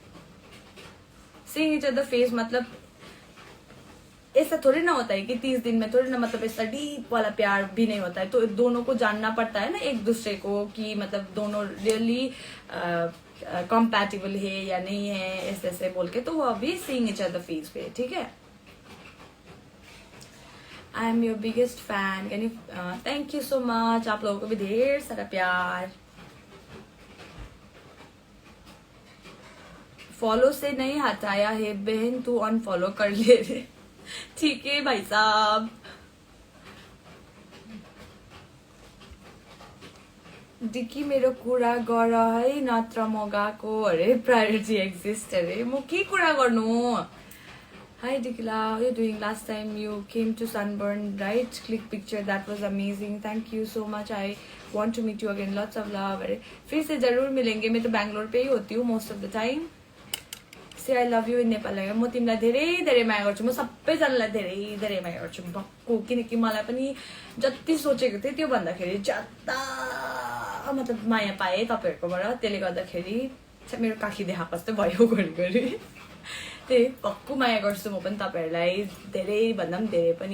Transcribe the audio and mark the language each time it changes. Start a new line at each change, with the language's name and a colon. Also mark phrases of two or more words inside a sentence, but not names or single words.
English: seeing each other face
Hindi: मतलब ऐसा थोड़ी ना होता है कि 30 दिन में, थोड़ी ना, मतलब ऐसा डीप वाला प्यार भी नहीं होता है। तो दोनों को जानना पड़ता है ना एक दूसरे को कि मतलब दोनों
English: really compatible
Hindi: है या नहीं है, ऐसे ऐसे बोल के। तो वो अभी
English: seeing each other face
Hindi: पे, ठीक है।
English: I am your biggest fan, can you, thank you so much.
Hindi: आप लोगों को भी ढेर सारा प्यार। फॉलो से नहीं हटाया है बहन, तू अनफॉलो कर ले रे। ठीक है भाई साहब।
Nepali: डिकी मेरो कुरा गर है नत्र म गएको अरे,
English: priority exist
Nepali: अरे, म के कुरा गर्नु।
English: Hi Dikila, how are you doing? Last time you came to Sunburn, right? Click picture, that was amazing. Thank you so much. I want to meet you again. Lots of love.
Hindi: अरे फिर से जरूर मिलेंगे। मैं तो बैंगलोर पे ही होती हूँ
English: most of the time. say I love you in Nepal.
Nepali: म तिमीलाई धेरै धेरै माया गर्छु। म सबैजनालाई धेरै धेरै माया गर्छु भक्कु, किनकि मलाई पनि जति सोचेको थिएँ त्यो भन्दाखेरि ज्यादा मतलब माया पाएँ तपाईँहरूकोबाट। त्यसले गर्दाखेरि मेरो काखी देखाएको जस्तो भयो घरिघरि। त्यही भक्कु माया गर्छु म पनि तपाईँहरूलाई, धेरै भन्दा पनि धेरै पनि।